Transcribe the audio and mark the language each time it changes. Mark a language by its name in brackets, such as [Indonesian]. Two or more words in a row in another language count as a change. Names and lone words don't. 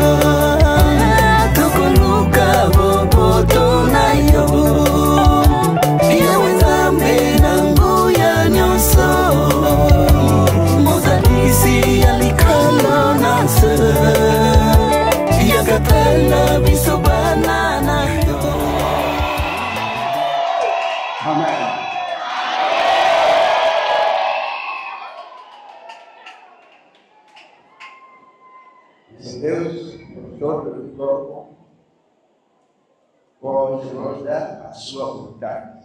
[Lingala] tokoluka boboto na yo. Yawe Zambe Nanguya Nyoso, Mozalisi alikolonga se, yakatala biso banana. Amen. [Portuguese] Deus, todo o corpo, pode nos dar a sua vontade.